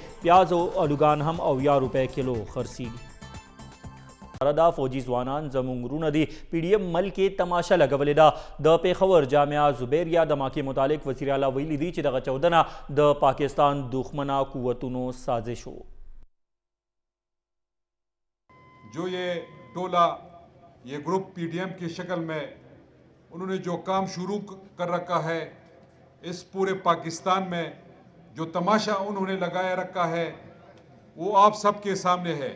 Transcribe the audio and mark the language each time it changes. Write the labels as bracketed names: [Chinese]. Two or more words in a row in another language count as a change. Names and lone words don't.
[Pashto] پیاز او الوګان هم 80 روپۍ کیلو خرڅېږي. دا فوجي ځوانان زموږ ورونه دي. PDM ملک کې تماشه لګولې ده. د پېښور جامعه زبیریه د ماکې متعلق وزیر اعلی ویلي دي چې دغه چاودنه د پاکستان دښمنه قوتونو سازش و. [Urdu] جو یہ ٹولہ یہ گروپ PDM کی شکل میں انہوں نے جو کام شروع کر رکھا ہے، اس پورے پاکستان میں جو تماشا انہوں نے لگایا رکھا ہے وہ آپ سب کے سامنے ہے.